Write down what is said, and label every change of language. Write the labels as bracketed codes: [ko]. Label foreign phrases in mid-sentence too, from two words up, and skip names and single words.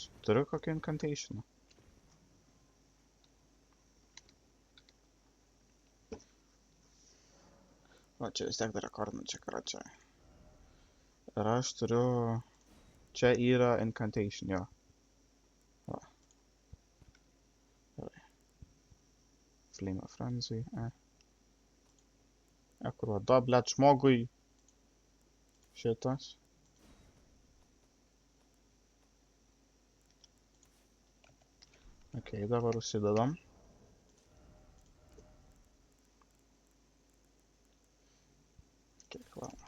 [lt] Turiu kokį incantationą? Va, čia vis tiek dar rekordinu, čia yra čia. Ir aš turiu... Čia yra incantation, jo. Va. Gerai. Flame of Frenzy, kur va, blėt, žmogui. Šitas. Ok, dabar užsidedam. Kiek valandą.